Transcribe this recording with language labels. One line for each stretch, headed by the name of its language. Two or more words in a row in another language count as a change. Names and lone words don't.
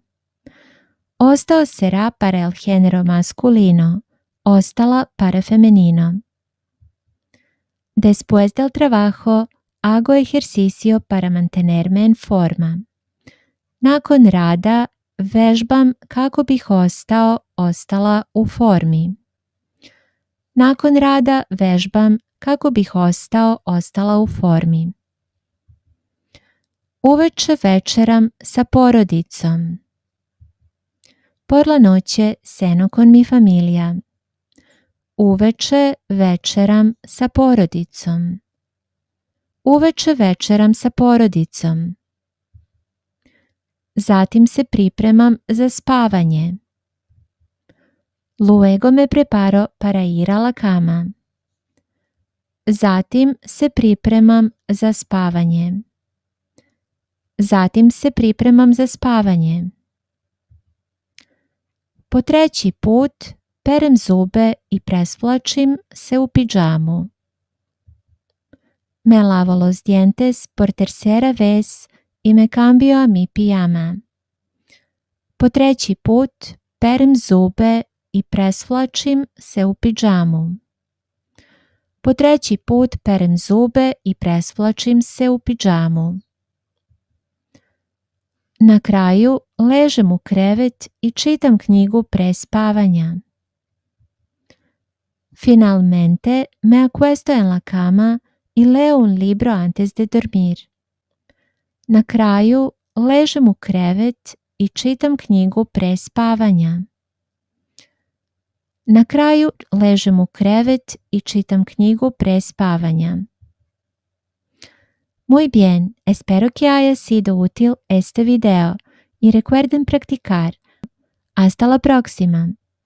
Spanish: Ostao será para el género masculino, ostala para femenino. Después del trabajo, hago ejercicio para mantenerme en forma.
Serbian: Nakon rada vežbam kako bih ostala u formi. Nakon rada vežbam kako bih ostala u formi. Uveče večeram sa porodicom.
Spanish: Por la noche ceno con mi familia.
Serbian: Uveče večeram sa porodicom. Uveče večeram sa porodicom. Zatim se pripremam za spavanje.
Spanish: Luego me preparo para ir a la cama.
Serbian: Zatim se pripremam za spavanje. Zatim se pripremam za spavanje. Po treći put perem zube i presvlačim se u pidžamu.
Spanish: Me lavo los dientes por tercera vez y me cambio a mi pijama.
Serbian: Po treći put perem zube i presvlačim se u pidžamu. Po treći put perem zube i presvlačim se u pidžamu. Na kraju ležem u krevet i čitam knjigu pre spavanja.
Spanish: Finalmente me acuesto en la cama y leo un libro antes de dormir.
Serbian: Na kraju ležem u krevet i čitam knjigu pre spavanja. Na kraju ležem u krevet i čitam knjigu pre spavanja.
Spanish: Muy bien, espero que haya sido útil este video y recuerden practicar. Hasta la próxima.